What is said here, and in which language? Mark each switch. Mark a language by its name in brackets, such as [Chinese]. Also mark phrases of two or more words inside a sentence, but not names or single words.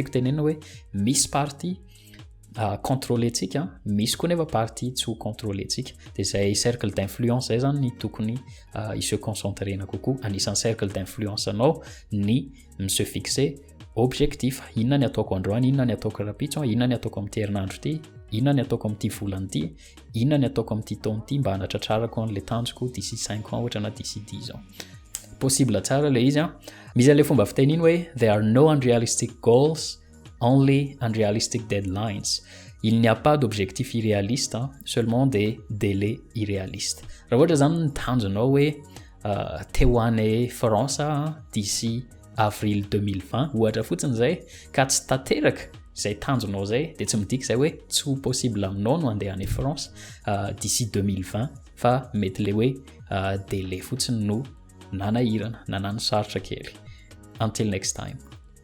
[Malagasy] tiako tenena hoe misy partie contrôlentsika misy koa nefa partie tsy ho contrôlentsika dia zay [French] cercle d'influence [Malagasy] zay zany ny tokony se concentrena kokoa anisan'ny [French] cercle d'influence [Malagasy] anao ny [French] mise fixer objectif [Malagasy] inona ny ataoko androany inona ny ataoko rapitso inona ny ataoko amin'ity herinandro ty inona ny ataoko amin'ity volana ty inona ny ataoko amin'ity taona ty mba hanatratrarako an'le tanjoko [French] d'ici 5 ans [Malagasy] ohatra na [French] d'ici 10 ans [Malagasy] possible tsara le izy misy an'le fomba fiteny iny hoe [English] there are no unrealistic goals, only unrealistic deadlines. [French] Il n'y a pas d'objectif irréaliste, seulement des délais irréalistes. [Malagasy] Raha ohatra zany ny tanjonao hoe te ho any France [French] d'ici avril 2020 [Malagasy] ohatra fotsiny zay ka tsy tanteraka zay tanjonao zay dia tsy midika zay hoe tsy ho possible aminao no andeha any France d'ici 2020 fa mety le hoe délai fotsiny no nanahirana na nanosarotra kely. [English] Until next time.